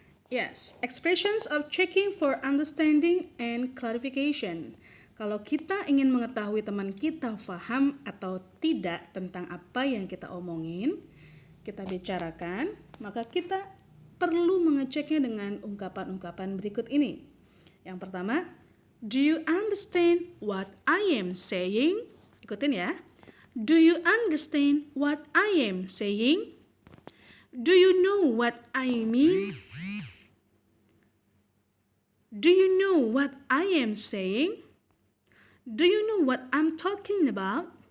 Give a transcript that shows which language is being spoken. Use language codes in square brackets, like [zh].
[en] Yes, expressions of checking for understanding and clarification. [id] Kalau kita ingin mengetahui teman kita paham atau tidak tentang apa yang kita omongin, kita bicarakan, maka kita perlu mengeceknya dengan ungkapan-ungkapan berikut ini. Yang pertama, [en] do you understand what I am saying? [id] Ikutin ya. [en] Do you understand what I am saying? Do you know what I mean? Do you know what I am saying? Do you know what I'm talking about?